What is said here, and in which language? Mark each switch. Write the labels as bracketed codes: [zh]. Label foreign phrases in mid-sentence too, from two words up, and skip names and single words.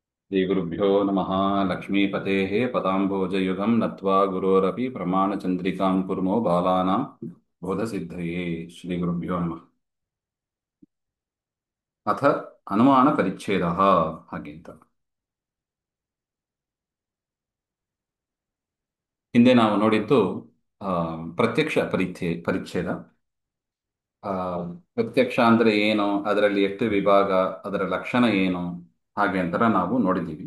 [sa] श्रीगुरुभ्यो नमः। लक्ष्मीपतेः पदाम्भोजयुगं नत्वा गुरोरपि प्रमाणचन्द्रिकां कुर्मो बालानां बोधसिद्धये। श्रीगुरुभ्यो नमः। अथ अनुमानपरिच्छेदः [kn] ಹಾಗೆ ಅಂತ. ಹಿಂದೆ ನಾವು ನೋಡಿದ್ದು ಆ, ಪ್ರತ್ಯಕ್ಷ ಪರಿಚ್ಛೇದ. ಆ, ಪ್ರತ್ಯಕ್ಷ ಅಂದ್ರೆ ಏನು, ಅದರಲ್ಲಿ ಎಷ್ಟು ವಿಭಾಗ, ಅದರ ಲಕ್ಷಣ ಏನು, ಹಾಗೆ ಅಂತ ನಾವು ನೋಡಿದ್ದೀವಿ.